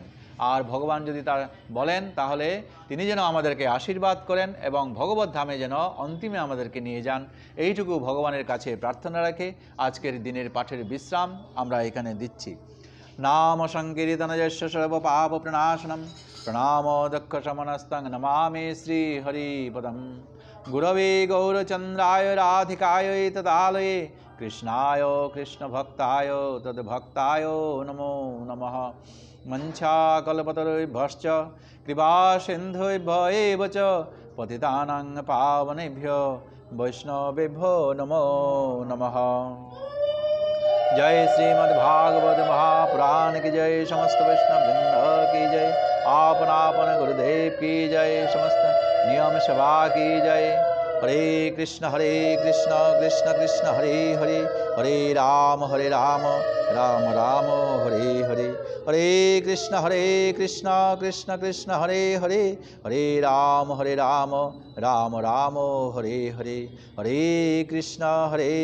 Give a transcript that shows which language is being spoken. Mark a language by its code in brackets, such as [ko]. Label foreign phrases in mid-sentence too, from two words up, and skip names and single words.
[bn] আর ভগবান যদি তার বলেন তাহলে তিনি যেন আমাদেরকে আশীর্বাদ করেন এবং ভগবত ধামে যেন অন্তিমে আমাদেরকে নিয়ে যান, এইটুকু ভগবানের কাছে প্রার্থনা রাখে আজকের দিনের পাঠের বিশ্রাম আমরা এখানে দিচ্ছি। [sa] নাম সংকীর্তনযস্য সর্ব পাপ প্রণাশনম প্রণাম দক্ষ শমনস্তং নমামি শ্রী হরিপদম গুরবে গৌরচন্দ্রায় রাধিকায় তদালয়ে কৃষ্ণায় কৃষ্ণভক্তায় তদ্ভক্তায় নমো নমঃ। মঞ্ছাকল্পতরুভ্যশ্চ কৃপা সিন্ধুভ্য এব চ পতিতানাং পাবনেভ্यो বৈষ্ণবেভ্यो নমো নমঃ। [hi] जय श्रीमद्भागवत महापुराण की जय, समस्त वैष्णव वृंद की जय, आपन आपन गुरुदेव की जय, समस्त नियम सभा की जय। [sa] हरे कृष्ण कृष्ण कृष्ण हरे हरे, हरे राम राम राम हरे हरे, हरे कृष्ण कृष्ण कृष्ण हरे हरे, हरे राम राम राम हरे हरे, हरे कृष्ण